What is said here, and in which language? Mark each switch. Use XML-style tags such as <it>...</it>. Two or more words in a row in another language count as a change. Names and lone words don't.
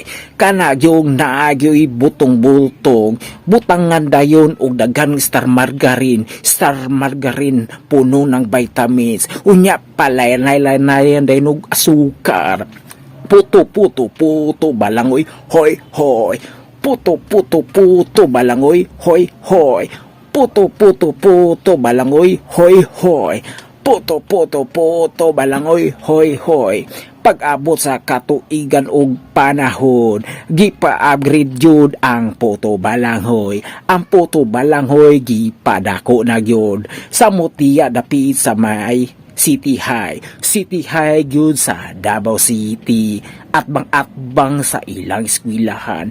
<ceb>Kana yung naagyoy butong-butong. Butangan dayon og daghang star margarine.</ceb> <tl>Star margarine puno ng vitamins.</tl> <ceb>Unya palay-lay-lay dayon og asukar. Puto balangoy, hoy hoy. Puto balangoy, hoy hoy. Puto balangoy, hoy hoy. Puto balangoy, hoy hoy. Pag-abot sa katuigan og panahon, gipa-upgrade yun ang puto balanghoy. Ang puto balanghoy gipadako na yun. Sa Mutiya dapit sa may City High. City High yun sa Davao City. Atbang sa ilang eskwelahan.</ceb>